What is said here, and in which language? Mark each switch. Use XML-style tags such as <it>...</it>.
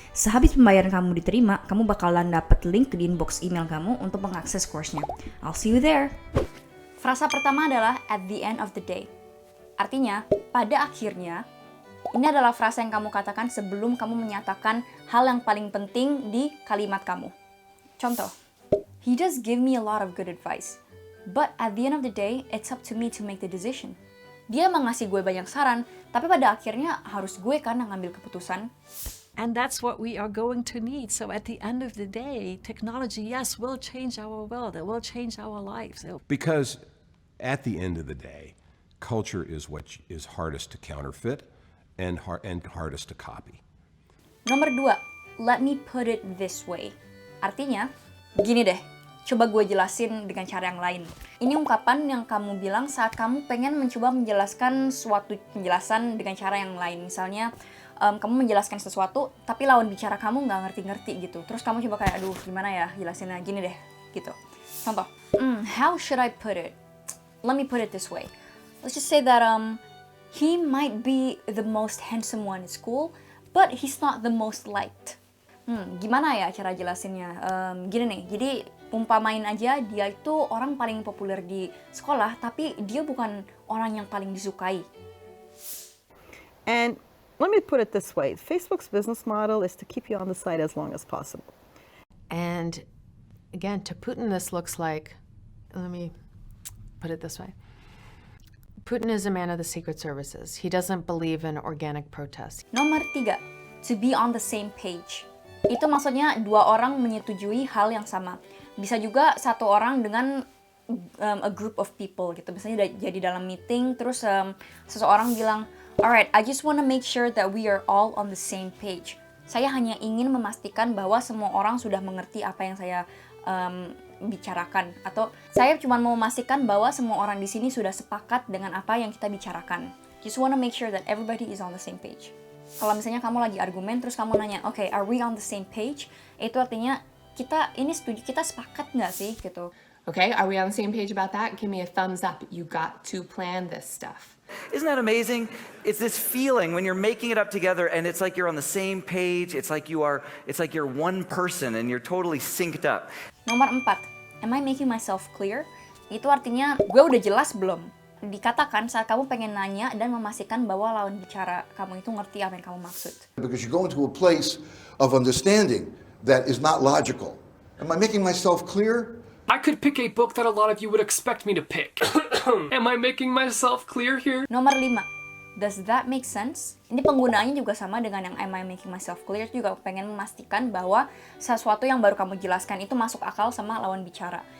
<id>Sehabis pembayaran kamu diterima, kamu bakalan dapet link di inbox email kamu untuk mengakses course-nya.</id> <en>I'll see you there.</en> <id>Frasa pertama adalah</id> <en>at the end of the day.</en> <id>Artinya, pada akhirnya, ini adalah frasa yang kamu katakan sebelum kamu menyatakan hal yang paling penting di kalimat kamu.</id> <en>Contoh, he does give me a lot of good advice, but at the end of the day, it's up to me to make the decision.</en> <id>Dia mengasih gue banyak saran, tapi pada akhirnya harus gue kan yang ngambil keputusan.</id> <en>And that's what we are going to need. So at the end of the day, technology, yes, will change our world. It will change our lives. Because at the end of the day, culture is what is hardest to counterfeit and hardest to copy. Nomor 2, let me put it this way.</en> <id>Artinya, gini deh, coba gue jelasin dengan cara yang lain. Ini ungkapan yang kamu bilang saat kamu pengen mencoba menjelaskan suatu penjelasan dengan cara yang lain. Misalnya, kamu menjelaskan sesuatu, tapi lawan bicara kamu nggak ngerti-ngerti gitu. Terus kamu coba kayak, aduh gimana ya jelasinnya, gini deh, gitu.</id> <en>Contoh, how should I put it? Let me put it this way. Let's just say that he might be the most handsome one in school, but he's not the most liked.</en> <id>Gimana ya cara jelasinnya? Gini nih, jadi umpamain aja dia itu orang paling populer di sekolah, tapi dia bukan orang yang paling disukai.</id> <en>And let me put it this way. Facebook's business model is to keep you on the site as long as possible. And again, to Putin, this looks like, let me put it this way. Putin is a man of the secret services. He doesn't believe in organic protest. Nomor 3, to be on the same page.</en> <id>Itu maksudnya dua orang menyetujui hal yang sama. Bisa juga satu orang dengan</id> <en>a group of people</en> <id>gitu. Misalnya jadi dalam meeting, terus seseorang bilang,</id> <en>alright, I just want to make sure that we are all on the same page.</en> <id>Saya hanya ingin memastikan bahwa semua orang sudah mengerti apa yang saya bicarakan. Atau saya cuma mau memastikan bahwa semua orang di sini sudah sepakat dengan apa yang kita bicarakan.</id> <en>Just want to make sure that everybody is on the same page.</en> <id>Kalau misalnya kamu lagi argumen, terus kamu nanya,</id> <en>okay, are we on the same page?</en> <id>Itu artinya kita ini setuju, kita sepakat nggak sih gitu.</id> <en>Okay, are we on the same page about that? Give me a thumbs up. You got to plan this stuff. Isn't that amazing? It's this feeling when you're making it up together and it's like you're on the same page. It's like you're one person and you're totally synced up. Nomor 4, am I making myself clear?</en> <id>Itu artinya gue udah jelas belum? Dikatakan saat kamu pengen nanya dan memastikan bahwa lawan bicara kamu itu ngerti apa yang kamu maksud.</id> <en>Because you go into a place of understanding that is not logical. Am I making myself clear? I could pick a book that a lot of you would expect me to pick. Am I making myself clear here? Nomor 5, does that make sense?</en> <id>Ini penggunaannya juga sama dengan yang</id> <en>am I making myself clear,</en> <id>juga pengen memastikan bahwa sesuatu yang baru kamu jelaskan itu masuk akal sama lawan bicara.</id>